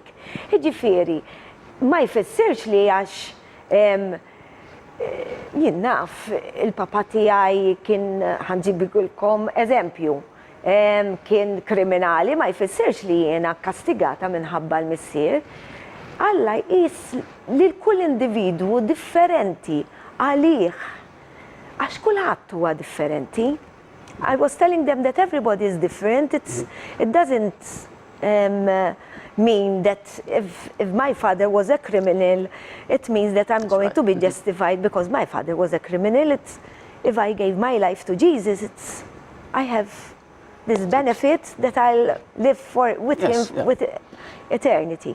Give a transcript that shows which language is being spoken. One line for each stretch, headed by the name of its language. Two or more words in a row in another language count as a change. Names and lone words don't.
Maltese: Jiġifieri, ma jfissirx li għax jien naf il-papa tiegħi kien ħanġibilkom eżempju. Kien kriminali, ma jfissirx li jiena kastigata minħabba l-missier. Alla jqis li kull individwu differenti għalih, għax kulħadd huwa differenti.
English: I was telling them that everybody is different. It doesn't mean that if my father was a criminal, it means that I'm going to be justified because my father was a criminal. If I gave my life to Jesus, I have this benefit that I'll live with him with eternity.